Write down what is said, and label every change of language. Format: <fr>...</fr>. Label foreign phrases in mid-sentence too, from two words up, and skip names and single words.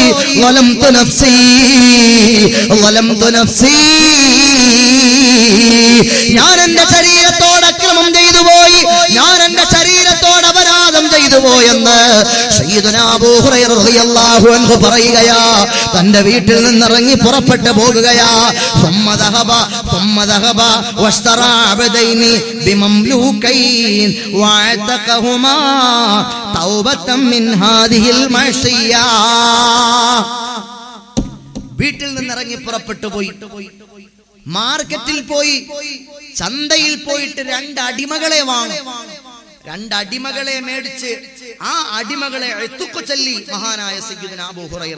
<ar>ظلمت نفسي، ظلمت نفسي.</ar> <ml>ഞാൻ എന്റെ ശരീരത്തോട് അക്രമം ചെയ്തു പോയി, ഞാൻ എന്റെ ശരീരത്തോട് അപരാധം ചെയ്തു പോയെന്ന് സയ്യിദുനാ അബൂ ഹുറൈറ</ml> <ar>رضي الله عنه</ar> <ml>പറയുകയാ. തന്റെ വീട്ടിൽ നിന്നിറങ്ങി പുറപ്പെട്ടു പോകുകയാ.</ml> <ar>ثم ذهب واشترى عبدين بمملوكين واعتقهما توبة من هذه المعصية.</ar> <ml>വീട്ടിൽ നിന്നിറങ്ങി പുറപ്പെട്ടു പോയി, മാർക്കറ്റിൽ പോയി, ചന്തയിൽ പോയിട്ട് 2 അടിമകളെ വാങ്ങി. 2 അടിമകളെ മേടിച്ച് ആ അടിമകളെ എത്തുക്കു ചൊല്ലി മഹാനായ സയ്യിദുനാ അബൂ ഹുറൈറ.</ml>